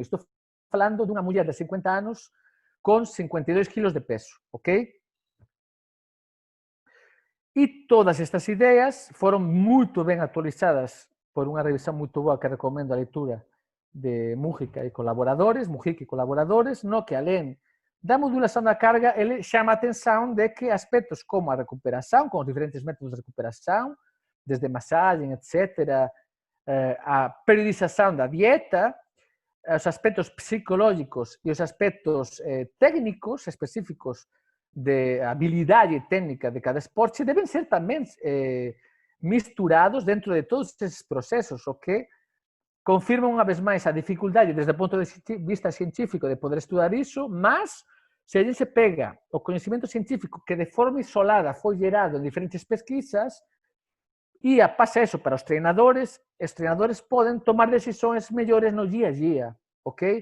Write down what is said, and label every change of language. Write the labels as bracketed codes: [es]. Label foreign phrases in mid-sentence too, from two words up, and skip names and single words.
[gl] Estou falando dunha muller de 50 anos con 52 kilos de peso, ok? E todas estas ideas foron moito ben actualizadas por unha revisión moito boa que recomendo a lectura de Mujica e colaboradores, no que alén da modulação da carga, ele chama a [pt] atenção de que aspectos como a recuperação, com os diferentes métodos de recuperação, desde massagem, etc., a periodização da dieta, os aspectos psicológicos e os aspectos técnicos específicos de habilidade técnica de cada esporte devem ser também misturados dentro de todos esses processos, o que confirma uma vez mais a dificuldade desde o ponto de vista científico de poder estudar isso, mas se a gente pega o conhecimento científico que de forma isolada foi gerado em diferentes pesquisas e passa isso para os treinadores podem tomar decisões melhores no dia a dia, ok?